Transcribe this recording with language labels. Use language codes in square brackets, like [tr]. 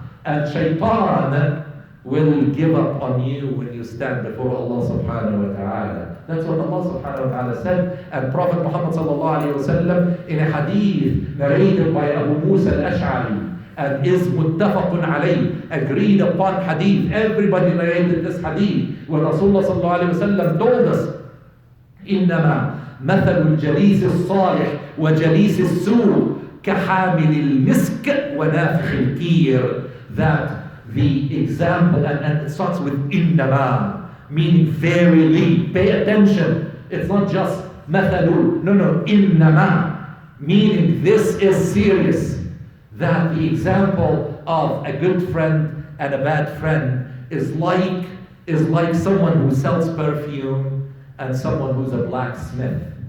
[en] And shaitan will give up on you when you stand before Allah subhanahu wa ta'ala. That's what Allah subhanahu wa ta'ala said. And Prophet Muhammad sallallahu alayhi wa sallam, in a hadith narrated by Abu Musa al-Ash'ari, and is muttafaqun alayh, agreed upon hadith. Everybody narrated this hadith. When Rasulullah sallallahu alayhi wa sallam told us, [ar] إِنَّمَا مَثَلُ الْجَلِيسِ الصَّالِحِ وَجَلِيسِ السُّوءِ كَحَامِلِ الْمِسْكِ وَنَافِخِ الْكِيرِ. [en] That the example, and it starts with innama, meaning verily, pay attention. It's not just mathalu, no, innama, meaning this is serious. That the example of a good friend and a bad friend is like someone who sells perfume and someone who's a blacksmith.